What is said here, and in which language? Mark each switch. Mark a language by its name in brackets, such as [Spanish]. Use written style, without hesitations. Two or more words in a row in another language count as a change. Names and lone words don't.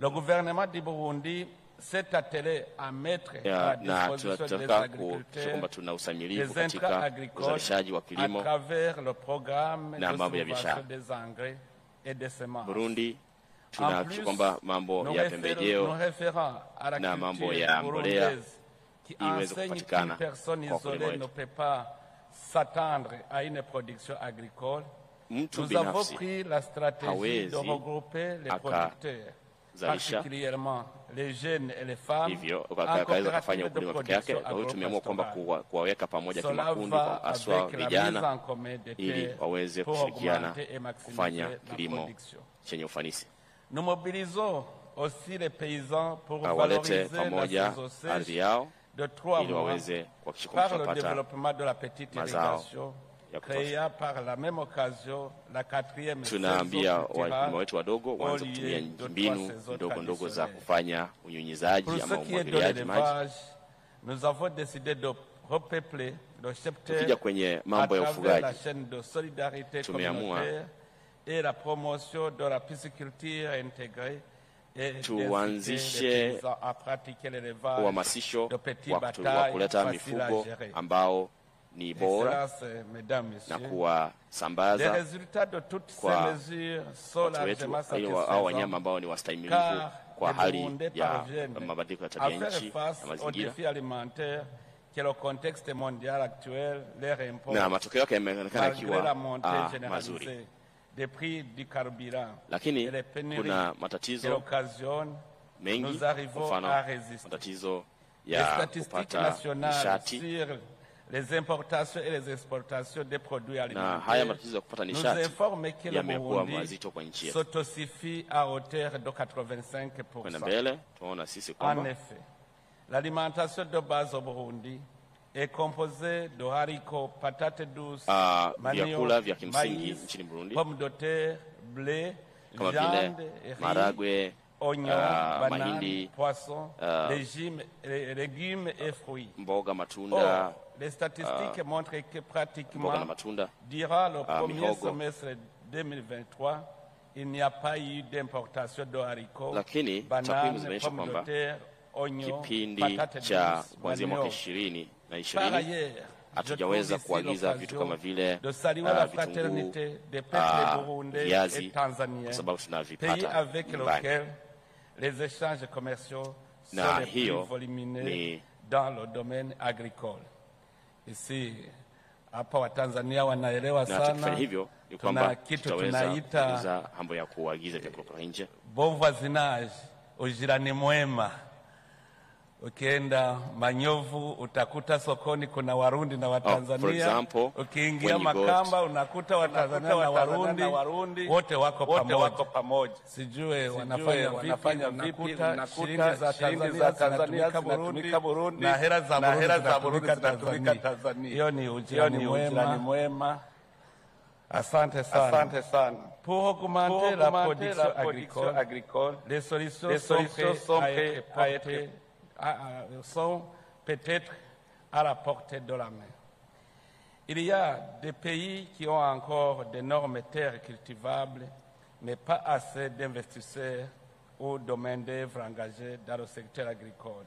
[Swahili] Na tunataka kwamba tuna usamilivu katika uzalishaji wa kilimo na mambo ya biashara. Burundi tunahakikisha kwamba mambo ya pembejeo na mambo ya mbolea iweze kupatikana kwa wakulima wetu. [French] S'attendre à une production agricole. Nous avons pris la stratégie de regrouper les producteurs, particulièrement les jeunes et les femmes, [Swahili] akaweza kufanya ukulima peke yake. Kwa hiyo tumeamua kwamba kuwaweka pamoja kimakundi aswa vijana ili waweze kushirikiana kufanya kilimo chenye ufanisi. [French] Nous mobilisons aussi les paysans pour [Swahili] valoriser pamoja ardhi yao [French] de 3 mois par le [Swahili] kupata [French] développement de la petite irrigation créée par la même occasion la 4e [Swahili] tunaambia wakulima wetu wadogo waanze kutumia mbinu ndogo za kufanya unyunyizaji ama umwagiliaji maji. [French] Nous avons décidé de repeupler le secteur à travers la chaîne de solidarité communautaire et la promotion de la pisciculture intégrée et [Swahili] tuanzishe uhamasisho wa kuleta mifugo ambao ni bora na kuwasambaza kwa watu wetu au wanyama ambao ni wastahimilivu kwa hali ya mabadiliko ya tabia nchi na mazingira. Na matokeo yake yameonekana kiwa mazuri. Lakini kuna matatizo mengi, mfano matatizo ya kupata nishati. [French] Les importations et les exportations des produits alimentaires. [Swahili] Na haya matatizo ya kupata nishati yamekuwa mazito kwa nchi yetu. [French] S'autosufit à hauteur de 85%. [Swahili] Kwenda mbele tunaona sisi kwamba [French] en effet, l'alimentation de base au Burundi est composée de haricots, patates douces, manioc, maïs, pommes de terre, blé, viande, riz, oignons, bananes, poissons, légumes et fruits. [Swahili] Mboga, matunda. [French] Les statistiques montrent que pratiquement, durant le premier semestre 2023, il n'y a pas eu d'importation de haricots, bananes, pommes de terre, oignons, patates douces, manioc. Par ailleurs, [Swahili] hatujaweza kuagiza vitu kama vile vitunguu, viazi, kwa sababu tunavipata nyumbani. [French] Les échanges commerciaux sont les plus volumineux dans le domaine agricole. Ici, [Swahili] hapa wa Tanzania wanaelewa sana. Tuna kitu tunaita mambo ya kuagiza vyakula kutoka nje. [French] Bon voisinage, [Swahili] ujirani mwema. Ukienda Manyovu utakuta sokoni kuna Warundi na Watanzania. Ukiingia Makamba unakuta Watanzania na Warundi wote wako pamoja. Sijue wanafanya vipi, shilingi za Tanzania zinatumika Burundi na hela za Burundi zinatumika Tanzania. Hiyo ni ujirani mwema. Asante sana. [French] Pour augmenter la production agricole, les solutions sont peut-être à la portée de la main. Il y a des pays qui ont encore d'énormes terres cultivables, mais pas assez d'investisseurs ou de main-d'œuvre engagés dans le secteur agricole.